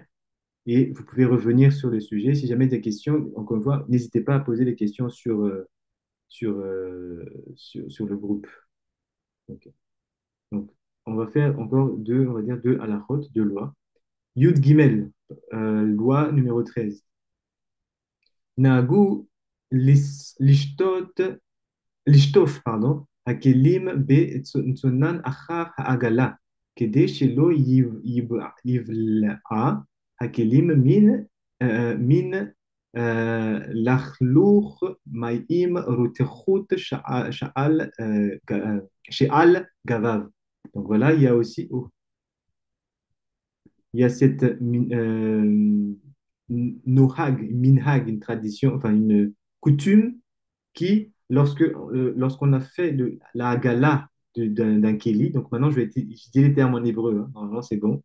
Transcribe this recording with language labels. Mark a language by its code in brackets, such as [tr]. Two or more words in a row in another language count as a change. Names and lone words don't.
[fr] Et vous pouvez revenir sur le sujet. Si jamais des questions, encore une fois, n'hésitez pas à poser des questions sur le groupe. Ok. Donc, on va faire encore on va dire deux halachot, deux lois. [he] יוד גימל, [fr] loi numéro 13. [he] נהגו לשתות לשטוף, pardon, הכלים בצונן אחר העגלה, כדי שלא יבלע הכלים מן לכלוך מים רותחות שעל גביו. [fr] Donc voilà, il y a aussi, il y a cette [he] נוהג, מנהג, [fr] une tradition, enfin une coutume qui, lorsqu'on a fait la Haggalah d'un Kéli, donc maintenant je dis les termes en hébreu, hein, normalement c'est bon.